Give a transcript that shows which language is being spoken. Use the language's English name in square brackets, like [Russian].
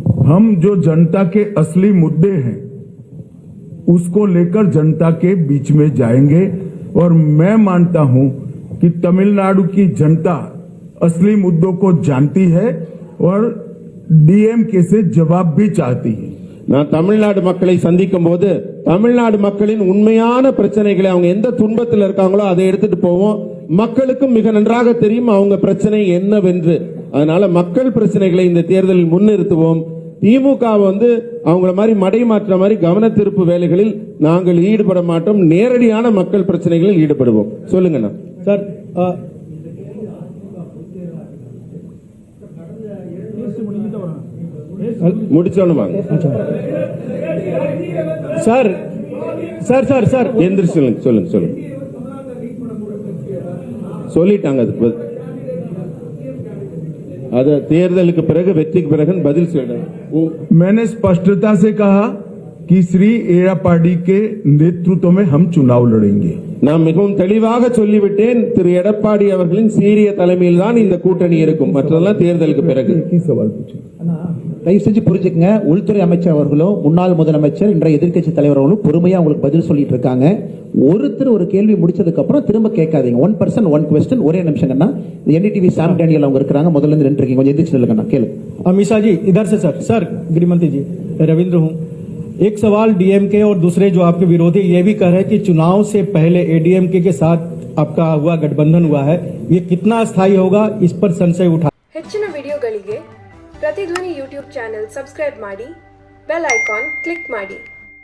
[Hindi] हम जो जनता के असली मुद्दे हैं उसको लेकर जनता के बीच में जाएंगे और मैं मानता हूं कि तमिलनाडु की जनता असली मुद्दों को जानती है और डीएमके से जवाब भी चाहती है. [Tamil] நான் தமிழ்நாடு மக்களை சந்திக்கும் போது தமிழ்நாடு மக்களின் உண்மையான பிரச்சனைகளை அவங்க எந்த துன்பத்தில் இருக்காங்களோ அதை எடுத்துட்டு போவோம். மக்களுக்கும் மிக நன்றாக தெரியும் அவங்க பிரச்சனை என்னவென்று. அதனால மக்கள் பிரச்சனைகளை இந்த தேர்தலில் முன்னிறுத்துவோம். திமுக அவங்கள மாதிரி மடை மாற்ற மாதிரி கவன திருப்பு வேலைகளில் நாங்கள் ஈடுபட மாட்டோம். நேரடியான மக்கள் பிரச்சனைகளில் ஈடுபடுவோம். சொல்லுங்கண்ணா. சார் முடிச்சோன்னு வாங்க. சார் சார் சார் சார் எந்திரிச்சு சொல்லுங்க சொல்லுங்க சொல்லுங்க. சொல்லிட்டாங்க அதுக்கு பதில். அது தேர்தலுக்கு பிறகு வெற்றிக்கு பிறகு பதில் சொல்லுங்க. [Hindi] मैंने स्पष्टता से कहा कि श्री एड़ापाडी के नेतृत्व में हम चुनाव लड़ेंगे. [Tamil] நான் மிகவும் தெளிவாக சொல்லிவிட்டேன். திரு எடப்பாடி அவர்களின் சீரிய தலைமையில் தான் இந்த கூட்டணி இருக்கும். மற்றதெல்லாம் தேர்தலுக்கு பிறகு. [Hindi] सवाल पूछे [Tamil] தயவு செஞ்சு புரிஞ்சுக்கங்க. உள்துறை அமைச்சர் அவர்களும் முன்னாள் முதலமைச்சர் இன்றைய எதிர்க்கட்சி தலைவர் அவர்களும் பொறுமையா உங்களுக்கு பதில் சொல்லிட்டு இருக்காங்க. ஒருத்தர் ஒரு கேள்வி முடிச்சதுக்கு அப்புறம் திரும்ப கேட்காதீங்க. [English] 1 person 1 question. [Tamil] ஒரே நிமிஷம்னா என்டிடிவி சாம் டேனியல் அவங்க இருக்காங்க. முதல்ல இருந்து நின்று இருக்கீங்க. கொஞ்சம் எந்திரிச்சு சொல்லுங்க. கேளு [Hindi] अमीषा जी इधर से सर गृहमंत्री जी रविंद्र हूँ. एक सवाल डीएमके और दूसरे जो आपके विरोधी ये भी कह रहे हैं कि चुनाव से पहले एडीएमके के साथ आपका हुआ गठबंधन हुआ है, ये कितना स्थायी होगा, इस पर संशय उठा. [Kannada] ಹೆಚ್ಚಿನ ವಿಡಿಯೋಗಳಿಗೆ ಪ್ರತಿಧ್ವನಿ ಯೂಟ್ಯೂಬ್ ಚಾನೆಲ್ ಸಬ್ಸ್ಕ್ರೈಬ್ ಮಾಡಿ, ಬೆಲ್ ಐಕಾನ್ ಕ್ಲಿಕ್ ಮಾಡಿ.